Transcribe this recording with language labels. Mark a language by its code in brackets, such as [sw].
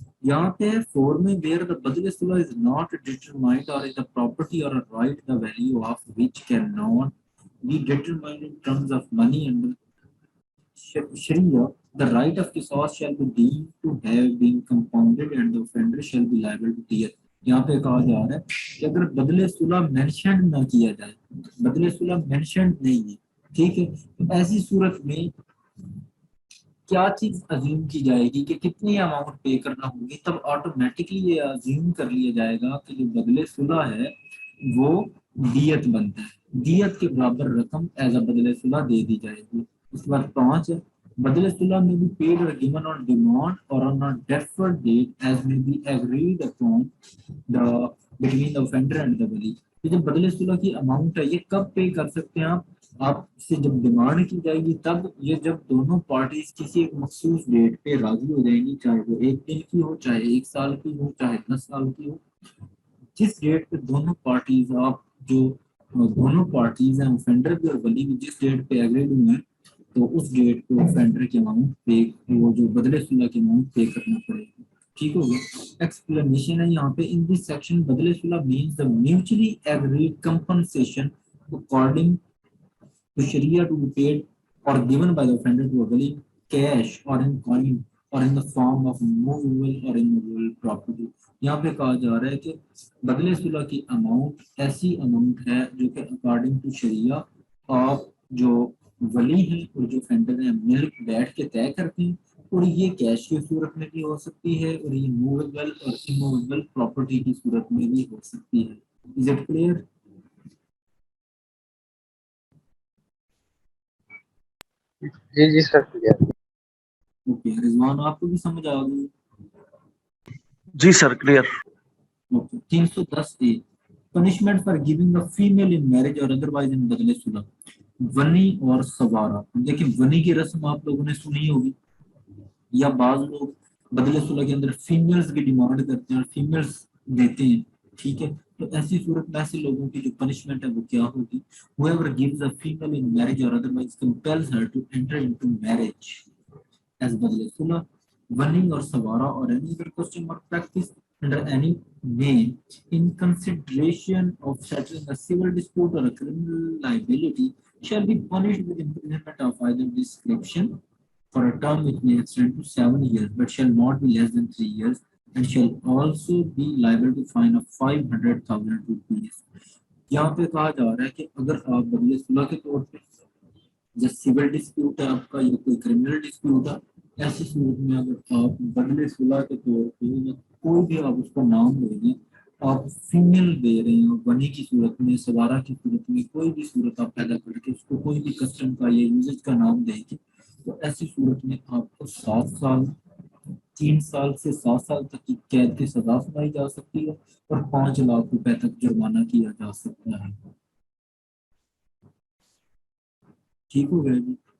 [ur] یہاں پہ فور میں [en] where the بدل صلح is not determined or is the property or a right the value of which cannot be determined in terms of money and Sharia, the right of qisas shall be deemed to have been compounded and the offender shall be liable to death. [ur] یہاں پہ کہا جا رہا ہے کہ اگر بدل صلح مینشنڈ نہ کیا جائے، بدل صلح مینشنڈ نہیں ہے، ٹھیک ہے، تو ایسی صورت میں کیا چیز عظیم کی جائے گی کہ کتنی اماؤنٹ پے کرنا ہوگی. تب آٹومیٹکلی یہ عظیم کر لیا جائے گا کہ جو بدلے صلح ہے وہ دیت بنتا ہے، دیت کے برابر رقم ایز اے بدلے صلح دے دی جائے گی. اس کے بعد 5 ہے بدلے صلح میں بھی پیڈ [en] Or given on demand or on a deferred date as may be agreed upon the between the offender and the wali. [ur] یہ جو بدلے صلح کی اماؤنٹ ہے یہ کب پے کر سکتے ہیں آپ سے جب ڈیمانڈ کی جائے گی تب، یہ جب دونوں پارٹیز کسی ایک مخصوص ڈیٹ پہ راضی ہو جائیں گی، چاہے وہ 1 دن کی ہو، چاہے 1 سال کی ہو، چاہے 10 سال کی ہو. جس ڈیٹ پہ دونوں پارٹیز دونوں پارٹیز ہیں، اوفینڈر بھی اور ولی بھی، جس ڈیٹ پہ ایگریڈ ہوئے ہیں تو اس ڈیٹ پہ اوفینڈر کی اماؤنٹ پے، وہ جو بدلے صلح کی اماؤنٹ پے کرنا پڑے گی. [en] ٹھیک ہو گیا؟ [ur] ایکسپلینیشن ہے یہاں پہ [en] In this section بدلے صلح means the mutually agreed compensation according to Sharia to be paid or given by the offender to a wali, cash or in coin or in the form of movable or immovable property. [ur] یہاں پہ کہا جا رہا ہے کہ بدلے صلح کی اماؤنٹ ایسی اماؤنٹ ہے جو کہ اکارڈنگ ٹو شریعہ آپ جو ولی ہیں اور جو offender ہیں مل بیٹھ کے طے کرتے ہیں، اور یہ کیش کی صورت میں بھی ہو سکتی ہے اور یہ موویبل اور اموویبل پراپرٹی کی صورت میں بھی ہو سکتی ہے. [en] Is it clear؟ [ur] جی جی sir, clear. Okay رضوان، آپ کو بھی سمجھ آ گئی؟ جی سر، clear. [en] 310 punishment for giving a female in marriage or otherwise in بدلے صلح. [ur] ونی اور سوارا، دیکھیں ونی کی رسم آپ لوگوں نے سنی ہوگی، یا بعض لوگ بدلے صلح کے اندر فیمیلز کی ڈیمانڈ کرتے ہیں اور فیمیلز دیتے ہیں. ٹھیک ہے، تو ایسی صورت میں ایسے لوگوں کی جو پنشمنٹ ہے وہ کیا ہوگی؟ [en] whoever gives a female in marriage or otherwise compels her to enter into marriage as بدلے صلح, winning or swara or any other custom or practice under any name in consideration of settling a civil dispute or a criminal liability shall be punished with imprisonment of either description for a term which may extend to 7 years but shall not be less than 3 years and shall also be liable to fine of 500,000 rupees. [ur] یہاں پہ کہا جا رہا ہے کہ اگر آپ بدلے صلح کے طور پہ جو سول ڈسپیوٹ ہے آپ کا یا کوئی کرمنل ڈسپیوٹ ہے ایسی صورت میں اگر آپ بدلے صلح کے طور پہ یا کوئی بھی آپ اس کا نام دے دیں، آپ فیمیل دے رہے ہیں، بنی کی صورت میں، سوارا کی صورت میں، کوئی بھی صورت آپ پیدا کر کے اس کو کوئی بھی کسٹم کا یا یوزج کا نام دیں گے، تو ایسی صورت میں آپ کو 7 سال، 3 سال سے 7 سال تک کی قید کی سزا سنائی جا سکتی ہے اور 5 لاکھ روپے تک جرمانہ کیا جا سکتا ہے۔ ٹھیک ہو گیا جی؟